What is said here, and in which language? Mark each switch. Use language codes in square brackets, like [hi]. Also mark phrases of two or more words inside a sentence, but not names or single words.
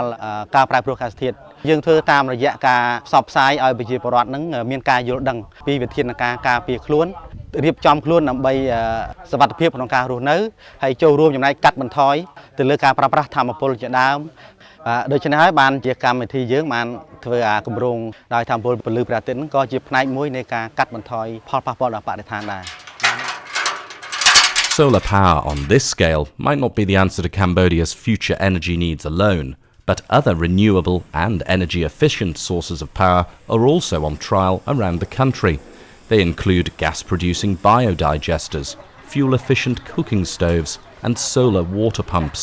[km] ការប្រែប្រួលអាកាសធាតុយើងធ្វើតាមរយៈការផ្សព្វផ្សាយឲ្យប្រជាពលរដ្ឋនឹងមានការយល់ដឹងពីវិធានការការពារខ្លួនរៀបចំខ្លួនដើម្បីសុវត្ថិភាពក្នុងការរស់នៅហើយចូលរួមចំណែកកាត់បន្ថយទៅលើការប្រើប្រាស់ថាមពលជាដើមដូច្នេះហើយបានជាកម្មវិធីយើងបានធ្វើគម្រោងដោយថាមពលពលឺព្រះអាទិត្យក៏ជាផ្នែកមួយនៃការកាត់បន្ថយផលប៉ះពាល់ដល់បរិស្ថានដែរ [en] Solar power on this scale might not be the answer to Cambodia's future energy needs alone, but other renewable and energy-efficient sources of power are also on trial around the country. They include gas-producing biodigesters, fuel-efficient cooking stoves, and solar water pumps.